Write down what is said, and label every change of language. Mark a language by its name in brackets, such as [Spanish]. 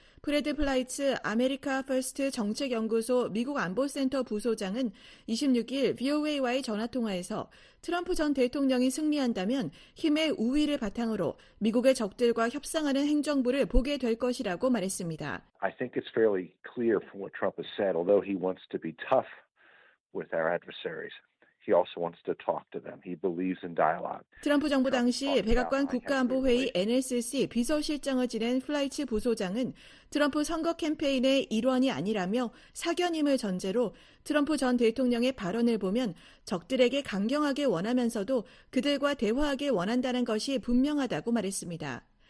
[Korean] 프레드 플라이츠 아메리카 퍼스트 정책연구소 미국 안보센터 부소장은 26일 BOA와의 전화통화에서 트럼프 전 대통령이 승리한다면 힘의 우위를 바탕으로 미국의 적들과 협상하는 행정부를 보게 될 것이라고 말했습니다. [English] I think it's fairly clear from what Trump has said, although he wants to be tough with our adversaries. he also wants to talk to them. He believes in dialogue. [Korean] 트럼프 정부 당시 백악관 국가안보회의 NSC 비서실장을 지낸 플라이츠 부소장은 트럼프 선거 캠페인의 일원이 아니라며 사견임을 전제로 트럼프 전 대통령의 발언을 보면 적들에게 강경하게 원하면서도 그들과 대화하길 원한다는 것이 분명하다고 말했습니다.